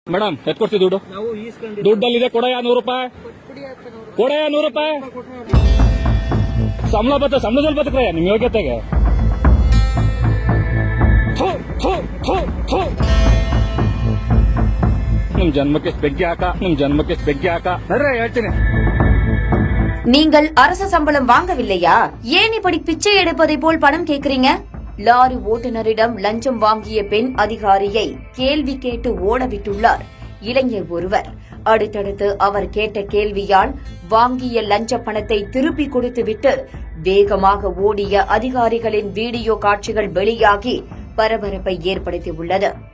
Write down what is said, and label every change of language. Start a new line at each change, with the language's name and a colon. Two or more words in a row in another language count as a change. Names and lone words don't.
Kannada: ಮೇಡಮ್ ಎತ್ಕೊಡ್ತೀವಿ ದುಡ್ಡು ದುಡ್ಡಲ್ಲಿದೆ ಕೊಡಯ್ಯ 100 ರೂಪಾಯಿ ಕೊಡಯ್ಯ 100 ರೂಪಾಯಿ ಸಂಬಳದಲ್ಲಿ ಬದುಕ್ರಯ್ಯ ನಿಮ್ ಯೋಗ್ಯತೆಗೆ ನಿಮ್ ಜನ್ಮಕ್ಕೆ ಬೆಗ್ಗೆ ಹಾಕ ನಡ್ರೆ ಹೇಳ್ತೀನಿ.
Tamil: நீங்கள் அரச சம்பளம் வாங்கவில்லையா? ஏன் இப்படி பிச்சை எடுப்பதை போல் பணம் கேக்குறீங்க? லாரி ஓட்டுநரிடம் லஞ்சம் வாங்கிய பெண் அதிகாரியை கேள்வி கேட்டு ஓடவிட்டுள்ளார் இளைஞர் ஒருவர். அடுத்தடுத்து அவர் கேட்ட கேள்வியால் வாங்கிய லஞ்ச பணத்தை திருப்பி கொடுத்துவிட்டு வேகமாக ஓடிய அதிகாரிகளின் வீடியோ காட்சிகள் வெளியாகி பரபரப்பை ஏற்படுத்தியுள்ளது.